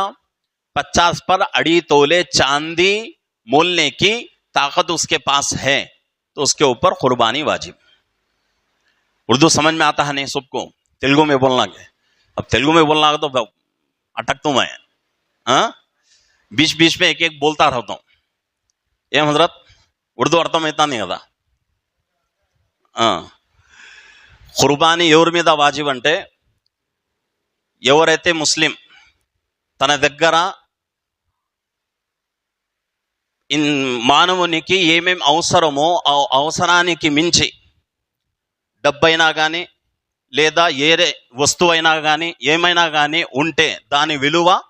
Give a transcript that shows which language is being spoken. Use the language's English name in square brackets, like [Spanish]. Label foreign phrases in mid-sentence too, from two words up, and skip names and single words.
[Urdu] 50 پر 2.5 تولے چاندی مولنے کی طاقت اس کے پاس ہے تو اس کے اوپر قربانی واجب. اردو سمجھ میں آتا ہے نہیں سب کو؟ تیلگو میں بولنا ہے. اب تیلگو میں بولنا تو اٹکتا ہوں میں، بیچ بیچ میں ایک ایک بولتا رہتا ہوں. [Telugu] ఏం హజరత్ ఉర్దూ అర్థమవుతుంది కదా. ఖుర్బానీ ఎవరి మీద వాజిబ్ అంటే, ఎవరైతే ముస్లిం తన దగ్గర మానవునికి ఏమేం అవసరమో ఆ అవసరానికి మించి డబ్బైనా కానీ లేదా ఏ వస్తువైనా కానీ ఏమైనా కానీ ఉంటే దాని విలువ